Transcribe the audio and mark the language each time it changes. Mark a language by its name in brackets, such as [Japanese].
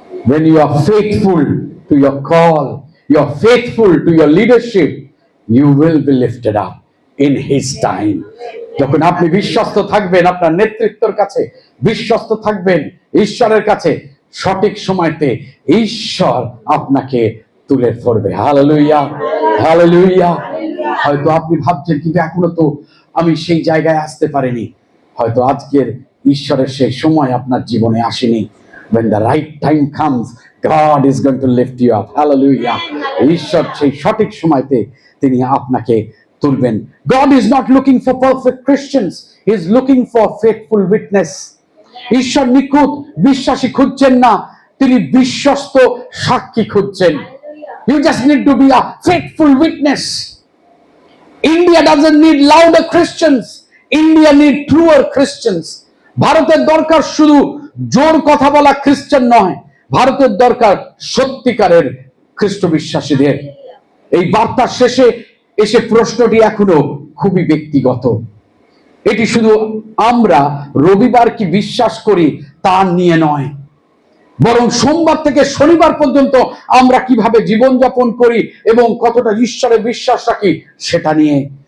[English] When you are faithful to your call, you are faithful to your leadership, you will be lifted up in his time। [Bangla] যখন আপনি বিশ্বস্ত থাকবেন আপনার নেতৃত্বের কাছে, বিশ্বস্ত থাকবেন ঈশ্বরের কাছে, সঠিক সময়তে ঈশ্বর আপনাকে তুলে ধরবে। Hallelujah, hallelujah. হয়তো আপনি ভাবছেন কিন্তু এখনো তো আমি সেই জায়গায় আসতে পারিনি। হয়তো আজকের ঈশ্বরের সেই সময় আপনার জীবনে আসেনি। [English] When the right time comes, God is going to lift you up. Hallelujah. [Bangla] ঈশ্বর সেই সঠিক সময়তে তিনি আপনাকে তুলবেন। [English] God is not looking for perfect Christians. He is looking for faithful witness. [Bangla] ঈশ্বর নিখুঁত বিশ্বাসী খুঁজছেন না, তিনি বিশ্বস্ত সাক্ষী খুঁজছেন। [English] You just need to be a faithful witness. India doesn't need louder Christians. India need truer Christians. [Bangla] ভারতের দরকার শুধু জোর কথা বলা খ্রিস্টান নয়, ভারতের দরকার সত্যিকারের খ্রিস্ট বিশ্বাসীদের। এই বার্তার শেষে এসে প্রশ্নটি এখনো খুবই ব্যক্তিগত। এটি শুধু আমরা রবিবার কি বিশ্বাস করি তা নিয়ে নয়, বরং সোমবার থেকে শনিবার পর্যন্ত আমরা কিভাবে জীবনযাপন করি এবং কতটা ঈশ্বরে বিশ্বাস রাখি সেটা নিয়ে।